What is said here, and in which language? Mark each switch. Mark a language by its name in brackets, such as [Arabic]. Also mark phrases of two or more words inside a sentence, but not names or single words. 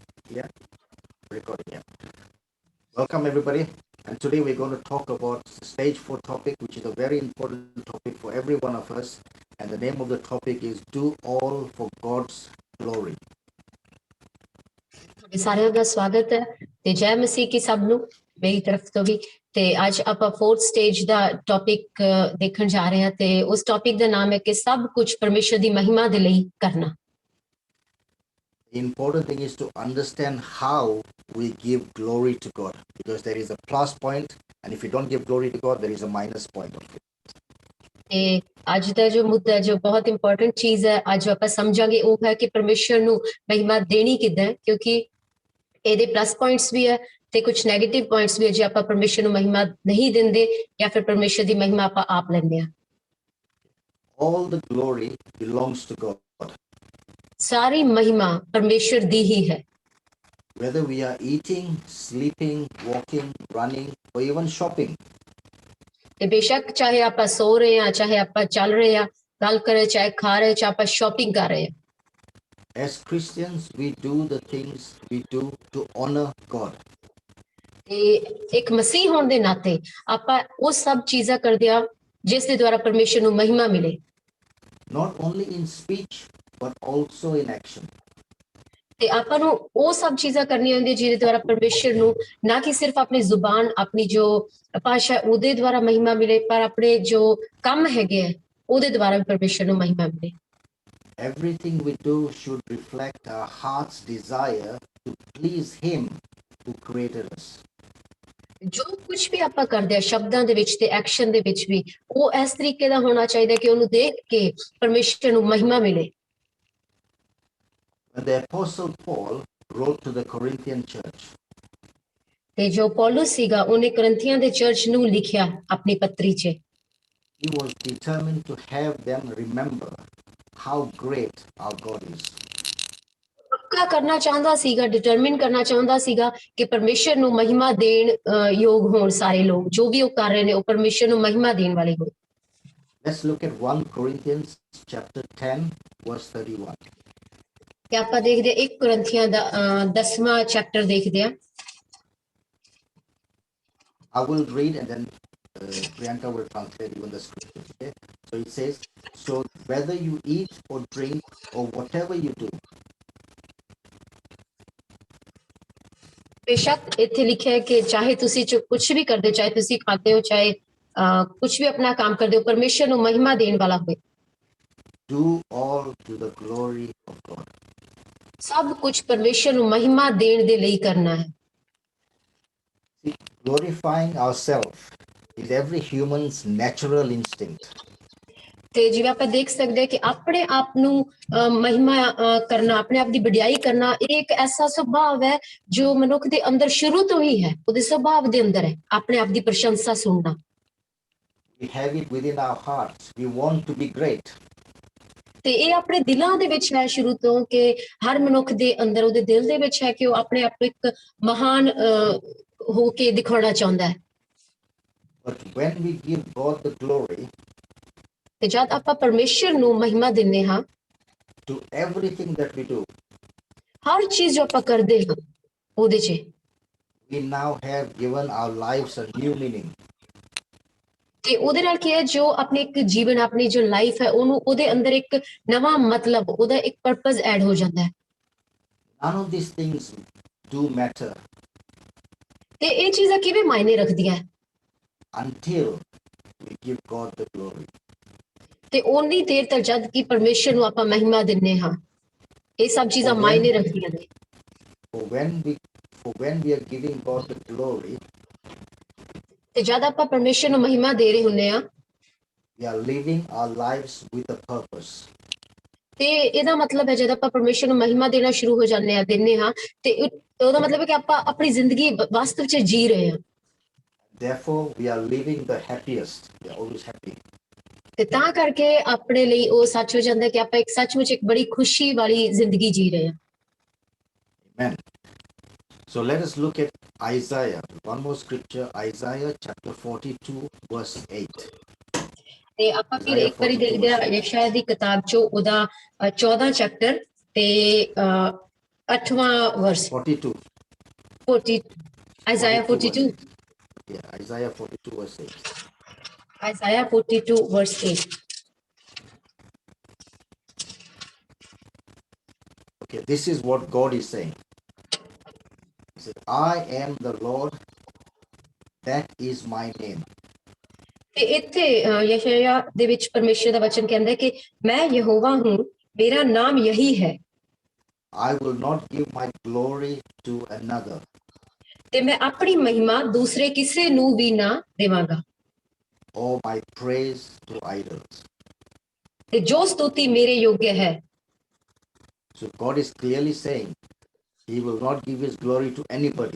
[English] Yeah, recording. Yeah. Welcome everybody. And today we're going to talk about stage 4 topic, which is a very important topic for every one of us. And the name of the topic is Do All for God's Glory. [Punjabi] ਸਾਰਿਆਂ ਦਾ ਸਵਾਗਤ ਹੈ ਤੇ ਜੈ ਮਸੀਹ ਕੀ ਸਭ ਨੂੰ ਮੇਰੀ ਤਰਫ ਤੋਂ ਵੀ ਤੇ ਅੱਜ ਆਪਾਂ 4th ਸਟੇਜ ਦਾ ਟੌਪਿਕ ਦੇਖਣ ਜਾ ਰਹੇ ਹਾਂ ਤੇ ਉਸ ਟੌਪਿਕ ਦਾ ਨਾਮ ਹੈ ਕਿ ਸਭ ਕੁਝ ਪਰਮੇਸ਼ਰ ਦੀ ਮਹਿਮਾ ਦੇ ਲਈ ਕਰਨਾ। [English] The important thing is to understand how we give glory to God, because there is a plus point, and if you don't give glory to God, there is a minus point of it. [Punjabi] ਤੇ ਅੱਜ ਦਾ ਜੋ ਮੁੱਦਾ ਜੋ ਬਹੁਤ ਇੰਪੋਰਟੈਂਟ ਚੀਜ਼ ਹੈ ਅੱਜ ਆਪਾਂ ਸਮਝਾਂਗੇ ਉਹ ਹੈ ਕਿ ਪਰਮੇਸ਼ਰ ਨੂੰ ਮਹਿਮਾ ਦੇਣੀ ਕਿੱਦਾਂ ਹੈ, ਕਿਉਂਕਿ ਇਹਦੇ [English] plus points [Punjabi] ਵੀ ਹੈ ਤੇ ਕੁਝ [English] negative points [Punjabi] ਵੀ ਹੈ ਜੇ ਆਪਾਂ ਪਰਮੇਸ਼ਰ ਨੂੰ ਮਹਿਮਾ ਨਹੀਂ ਦਿੰਦੇ ਜਾਂ ਫਿਰ ਪਰਮੇਸ਼ਰ ਦੀ ਮਹਿਮਾ ਆਪਾਂ ਆਪ ਲੈਂਦੇ ਹਾਂ। [English] All the glory belongs to God. [Punjabi] ਸਾਰੀ ਮਹਿਮਾ ਪਰਮੇਸ਼ਰ ਦੀ ਹੀ ਹੈ। [English] Whether we are eating, sleeping, walking, running, or even shopping. [Punjabi] ਤੇ ਬੇਸ਼ੱਕ ਚਾਹੇ ਆਪਾਂ ਸੋ ਰਹੇ ਹਾਂ, ਚਾਹੇ ਆਪਾਂ ਚੱਲ ਰਹੇ ਹਾਂ, ਗੱਲ ਕਰ ਰਹੇ, ਚਾਹੇ ਖਾ ਰਹੇ, ਚਾਹੇ ਆਪਾਂ ਸ਼ਾਪਿੰਗ ਕਰ ਰਹੇ ਹਾਂ। [English] As Christians, we do the things we do to honor God. [Punjabi] ਤੇ ਇੱਕ ਮਸੀਹ ਹੋਣ ਦੇ ਨਾਤੇ ਆਪਾਂ ਉਹ ਸਭ ਚੀਜ਼ਾਂ ਕਰਦੇ ਆ ਜਿਸ ਦੇ ਦੁਆਰਾ ਪਰਮੇਸ਼ਰ ਨੂੰ ਮਹਿਮਾ ਮਿਲੇ। [English] Not only in speech, but also in action. [Punjabi] ਤੇ ਆਪਾਂ ਨੂੰ ਉਹ ਸਭ ਚੀਜ਼ਾਂ ਕਰਨੀਆਂ ਹੁੰਦੀਆਂ ਜਿਹਦੇ ਦੁਆਰਾ ਪਰਮੇਸ਼ਰ ਨੂੰ ਨਾ ਕਿ ਸਿਰਫ ਆਪਣੀ ਜ਼ੁਬਾਨ, ਆਪਣੀ ਜੋ ਭਾਸ਼ਾ ਉਹਦੇ ਦੁਆਰਾ ਮਹਿਮਾ ਮਿਲੇ, ਪਰ ਆਪਣੇ ਜੋ ਕੰਮ ਹੈਗੇ ਆ ਉਹਦੇ ਦੁਆਰਾ ਵੀ ਪਰਮੇਸ਼ਰ ਨੂੰ ਮਹਿਮਾ ਮਿਲੇ। [English] Everything we do should reflect our heart's desire to please Him who created us. [Punjabi] ਜੋ ਕੁਝ ਵੀ ਆਪਾਂ ਕਰਦੇ ਆ ਸ਼ਬਦਾਂ ਦੇ ਵਿੱਚ ਤੇ ਐਕਸ਼ਨ ਦੇ ਵਿੱਚ ਵੀ ਉਹ ਇਸ ਤਰੀਕੇ ਦਾ ਹੋਣਾ ਚਾਹੀਦਾ ਕਿ ਉਹਨੂੰ ਦੇਖ ਕੇ ਪਰਮੇਸ਼ਰ ਨੂੰ ਮਹਿਮਾ ਮਿਲੇ। [English] When the Apostle Paul wrote to the Corinthian church, [Punjabi] ਤੇ ਜੋ ਪੌਲਸ ਸੀਗਾ ਉਹਨੇ ਕਰੰਥੀਆਂ ਦੇ ਚਰਚ ਨੂੰ ਲਿਖਿਆ ਆਪਣੀ ਪੱਤਰੀ 'ਚ। [English] he was determined to have them remember how great our God is. [Punjabi] ਪੱਕਾ ਕਰਨਾ ਚਾਹੁੰਦਾ ਸੀਗਾ, ਡਿਟਰਮਿਨ ਕਰਨਾ ਚਾਹੁੰਦਾ ਸੀਗਾ ਕਿ ਪਰਮੇਸ਼ਰ ਨੂੰ ਮਹਿਮਾ ਦੇਣ ਯੋਗ ਹੋਣ ਸਾਰੇ ਲੋਕ, ਜੋ ਵੀ ਉਹ ਕਰ ਰਹੇ ਨੇ ਉਹ ਪਰਮੇਸ਼ਰ ਨੂੰ ਮਹਿਮਾ ਦੇਣ ਵਾਲੇ ਹੋਣ। [English] Let's look at 1 Corinthians chapter 10 verse 31. [Punjabi] ਤੇ ਆਪਾਂ ਦੇਖਦੇ 1 ਕਰੰਥੀਆਂ ਦਾ 10ਵਾਂ ਚੈਪਟਰ ਦੇਖਦੇ ਆ। [English] I will read and then Priyanka will translate even the scripture. Okay? So it says, so whether you eat or drink or whatever you do, [Punjabi] ਬੇਸ਼ੱਕ ਇੱਥੇ ਲਿਖਿਆ ਹੈ ਕਿ ਚਾਹੇ ਤੁਸੀਂ ਕੁਝ ਵੀ ਕਰਦੇ ਹੋ, ਚਾਹੇ ਤੁਸੀਂ ਖਾਤੇ ਹੋ, ਚਾਹੇ ਕੁਝ ਵੀ ਆਪਣਾ ਕੰਮ ਕਰਦੇ ਹੋ, ਪਰਮੇਸ਼ਰ ਨੂੰ ਮਹਿਮਾ ਦੇਣ ਵਾਲਾ ਹੋਵੇ। [English] do all to the glory of God. [Punjabi] ਸਭ ਕੁਝ ਪਰਮੇਸ਼ਰ ਨੂੰ ਮਹਿਮਾ ਦੇਣ ਦੇ ਲਈ ਕਰਨਾ ਹੈ। [English] See, glorifying ourselves is every human's natural instinct. [Punjabi] ਤੇ ਜਿਵੇਂ ਆਪਾਂ ਦੇਖ ਸਕਦੇ ਹਾਂ ਕਿ ਆਪਣੇ ਆਪ ਨੂੰ ਮਹਿਮਾ ਕਰਨਾ, ਆਪਣੇ ਆਪ ਦੀ ਵਡਿਆਈ ਕਰਨਾ, ਇਹ ਇੱਕ ਐਸਾ ਸੁਭਾਅ ਹੈ ਜੋ ਮਨੁੱਖ ਦੇ ਅੰਦਰ ਸ਼ੁਰੂ ਤੋਂ ਹੀ ਹੈ, ਉਹਦੇ ਸੁਭਾਅ ਦੇ ਅੰਦਰ ਹੈ ਆਪਣੇ ਆਪ ਦੀ ਪ੍ਰਸ਼ੰਸਾ ਸੁਣਨਾ। [English] We have it within our hearts. We want to be great. [Punjabi] ਤੇ ਇਹ ਆਪਣੇ ਦਿਲਾਂ ਦੇ ਵਿੱਚ ਹੈ ਸ਼ੁਰੂ ਤੋਂ ਕਿ ਹਰ ਮਨੁੱਖ ਦੇ ਅੰਦਰ ਉਹਦੇ ਦਿਲ ਦੇ ਵਿੱਚ ਹੈ ਕਿ ਉਹ ਆਪਣੇ ਆਪ ਨੂੰ ਇੱਕ ਮਹਾਨ ਹੋ ਕੇ ਦਿਖਾਉਣਾ ਚਾਹੁੰਦਾ ਹੈ। [English] But when we give God the glory [Punjabi] ਤੇ ਜਦ ਆਪਾਂ ਪਰਮੇਸ਼ਰ ਨੂੰ ਮਹਿਮਾ ਦਿੰਦੇ ਹਾਂ [English] to everything that we do, [Punjabi] ਹਰ ਚੀਜ਼ ਜੋ ਆਪਾਂ ਕਰਦੇ ਹਾਂ ਉਹਦੇ 'ਚ [English] we now have given our lives a new meaning. [Punjabi] ਤੇ ਉਹਦੇ ਨਾਲ ਕੀ ਹੈ, ਜੋ ਆਪਣੇ ਇੱਕ ਜੀਵਨ, ਆਪਣੀ ਜੋ ਲਾਈਫ ਹੈ ਉਹਨੂੰ ਉਹਦੇ ਅੰਦਰ ਇੱਕ ਨਵਾਂ ਮਤਲਬ, ਉਹਦਾ ਇੱਕ [English] purpose add [Punjabi] ਹੋ ਜਾਂਦਾ ਹੈ। [English] None of these things do matter [Punjabi] ਤੇ ਇਹ ਚੀਜ਼ਾਂ ਕਿਵੇਂ ਮਾਇਨੇ ਰੱਖਦੀਆਂ [English] until we give God the glory. [Punjabi] ਤੇ ਓਨੀ ਦੇਰ ਤੱਕ ਜਦ ਕਿ ਪਰਮੇਸ਼ਰ ਨੂੰ ਆਪਾਂ ਮਹਿਮਾ ਦਿੰਨੇ ਹਾਂ ਇਹ ਸਭ ਚੀਜ਼ਾਂ ਮਾਇਨੇ ਰੱਖਦੀਆਂ ਨੇ। [English] For when we are giving God the glory, [Punjabi] ਤੇ ਜਦ ਆਪਾਂ ਪਰਮੇਸ਼ਰ ਨੂੰ ਮਹਿਮਾ ਦੇ ਰਹੇ ਹੁੰਨੇ ਆ [English] we are living our lives with a purpose. [Punjabi] ਤੇ ਇਹਦਾ ਮਤਲਬ ਹੈ ਜਦ ਆਪਾਂ ਪਰਮੇਸ਼ਰ ਨੂੰ ਮਹਿਮਾ ਦੇਣਾ ਸ਼ੁਰੂ ਹੋ ਜਾਂਦੇ ਆ, ਦਿੰਨੇ ਹਾਂ, ਤੇ ਉਹਦਾ ਮਤਲਬ ਹੈ ਕਿ ਆਪਾਂ ਆਪਣੀ ਜ਼ਿੰਦਗੀ ਵਾਸਤਵ 'ਚ ਜੀ ਰਹੇ ਹਾਂ। [English] Therefore, we are living the happiest. We are always happy. [Punjabi] ਤੇ ਤਾਂ ਕਰਕੇ ਆਪਣੇ ਲਈ ਉਹ ਸੱਚ ਹੋ ਜਾਂਦਾ ਕਿ ਆਪਾਂ ਇੱਕ ਸੱਚਮੁੱਚ ਇੱਕ ਬੜੀ ਖੁਸ਼ੀ ਵਾਲੀ ਜ਼ਿੰਦਗੀ ਜੀ ਰਹੇ ਹਾਂ। [English] Amen. So let us look at Isaiah. One more scripture, Isaiah chapter 42 verse 8. [Punjabi] ਤੇ ਆਪਾਂ ਫਿਰ ਇੱਕ ਵਾਰੀ ਦੇਖਦੇ ਹਾਂ ਯਸ਼ਾਇਆ ਦੀ ਕਿਤਾਬ 'ਚੋਂ ਉਹਦਾ 14 ਚੈਪਟਰ ਤੇ 8वां वर्स [English] 42. 40 Isaiah 42 verse 8. Yeah, Isaiah 42 verse 8. Isaiah 42 verse 8 Okay, this is what God is saying. He said, I am the Lord, that is my name. [Punjabi] ਤੇ ਇੱਥੇ ਯਸ਼ਯਾ ਦੇ ਵਿੱਚ ਪਰਮੇਸ਼ਰ ਦਾ ਵਚਨ ਕਹਿੰਦਾ ਹੈ ਕਿ [Hindi] मैं यहोवा हूं, मेरा नाम यही है। [English] I will not give my glory to another, [Punjabi] ਤੇ ਮੈਂ ਆਪਣੀ ਮਹਿਮਾ ਦੂਸਰੇ ਕਿਸੇ ਨੂੰ ਵੀ ਨਾ ਦੇਵਾਂਗਾ, [English] or my praise to idols. [Punjabi] ਤੇ ਜੋ ਸਤੁਤੀ ਮੇਰੇ ਯੋਗ ਹੈ। [English] So God is clearly saying He will not give His glory to anybody.